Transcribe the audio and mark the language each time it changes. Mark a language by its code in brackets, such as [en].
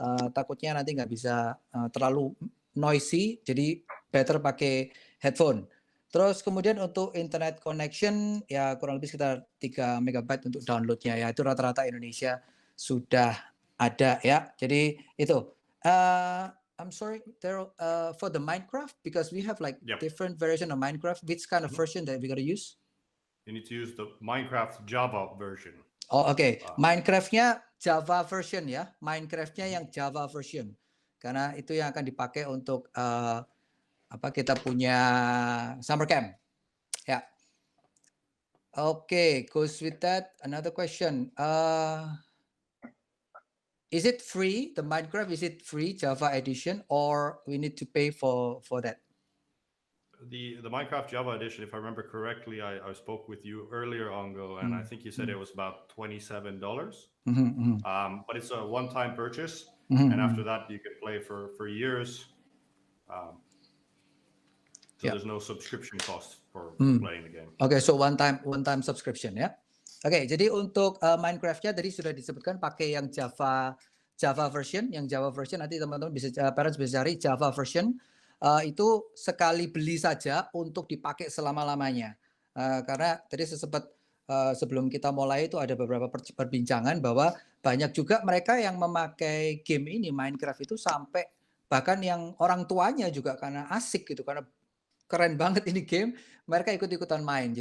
[id] Takutnya nanti nggak bisa terlalu noisy, jadi better pakai headphone. Terus kemudian untuk internet connection ya kurang lebih sekitar 3 MB untuk downloadnya ya, itu rata-rata Indonesia sudah ada ya. Jadi itu. [en] I'm sorry, Daryl, for the Minecraft because we have like different version of Minecraft. Which kind of version that we gotta use? You need to use the Minecraft Java version. [id] Oh, oke. Minecraft-nya Java version ya. Minecraft-nya yang Java version. Karena itu yang akan dipakai untuk kita punya summer camp. [en] Ya. Okay, goes with that. Another question. Is it free? The Minecraft, is it free Java edition or we need to pay for that? The Minecraft Java edition, if I remember correctly, I spoke with you earlier, Ongo, and I think you said it was about $27. But it's a one-time purchase, and after that you can play for years. So there's no subscription cost for playing the game. Okay, so one time subscription ya. [id] Oke, jadi untuk Minecraft-nya tadi sudah disebutkan pakai yang Java version. Yang Java version nanti teman-teman bisa parents bisa cari Java version. Itu sekali beli saja untuk dipakai selama-lamanya. Karena tadi sempat sebelum kita mulai itu ada beberapa perbincangan bahwa banyak juga mereka yang memakai game ini Minecraft itu sampai bahkan yang orang tuanya juga karena asik gitu, karena keren banget ini game, mereka ikut-ikutan main.